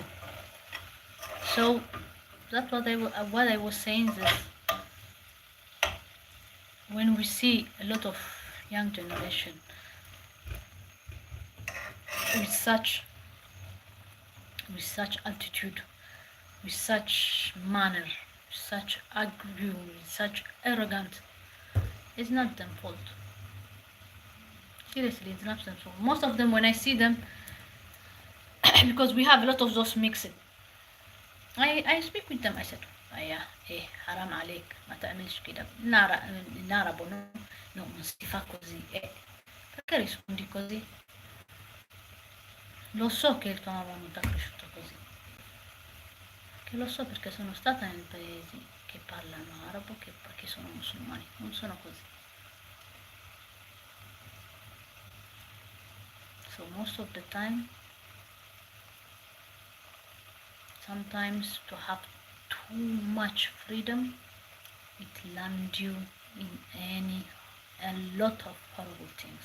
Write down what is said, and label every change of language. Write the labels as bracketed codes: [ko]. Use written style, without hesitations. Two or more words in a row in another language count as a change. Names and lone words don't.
[en] So that's what I was saying is, when we see a lot of young generation with such attitude, with such manner, with such agree, with such arrogant, it's not them fault. Seriously, it's not them fault. Most of them, when I see them, because we have a lot of those mixed, I speak with them. I said, [ar] حرام عليك ما تعملش كده [it] نارا bono no non si fa così perché rispondi così? Lo so che il tuo mamma non ti ha cresciuto così, che lo so perché sono stata in paesi che parlano arabo, che sono musulmani, non sono così. [en] So most of the time, sometimes to have too much freedom, it lands you in a lot of horrible things.